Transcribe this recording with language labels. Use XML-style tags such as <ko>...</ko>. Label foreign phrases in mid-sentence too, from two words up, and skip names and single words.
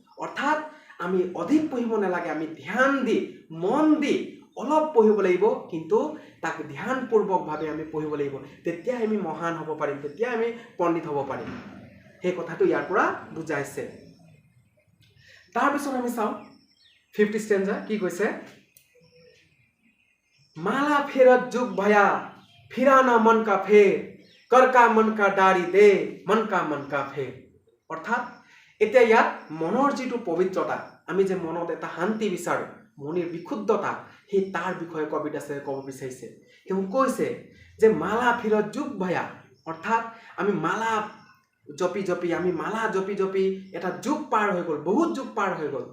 <as>অৰ্থাৎ আমি অধিক পঢ়িব নালাগে, আমি ধ্যান দি, মন দি, অলপ পঢ়িব লাগিব, কিন্তু তাক ধ্যানপূৰ্বকভাৱে আমি পঢ়িব লাগিব। তেতিয়াই আমি মহান হ'ব পাৰিম, তেতিয়াই আমি পণ্ডিত হ'ব পাৰিম। সেই কথাটো ইয়াৰ পৰা বুজাইছে। তাৰপিছত আমি চাওঁ</as> <en>5th stanza</en> <as>কি কৈছে,</as> <hi>माला फेरत जुग भया फिराना मन का फेर कर का मन का डारी दे मन का फेर।</hi> <as>অৰ্থাৎ এতিয়া ইয়াত মনৰ যিটো পবিত্ৰতা, আমি যে মনত এটা শান্তি বিচাৰোঁ, মনৰ বিশুদ্ধতা, সেই তাৰ বিষয়ে কবিদাসে ক'ব বিচাৰিছে। তেওঁ কৈছে যে</as> <hi>माला फिरत जुग भया,</hi> <as>অৰ্থাৎ আমি মালা জপি জপি এটা যুগ পাৰ হৈ গ'ল, বহুত যুগ পাৰ হৈ গ'ল।</as>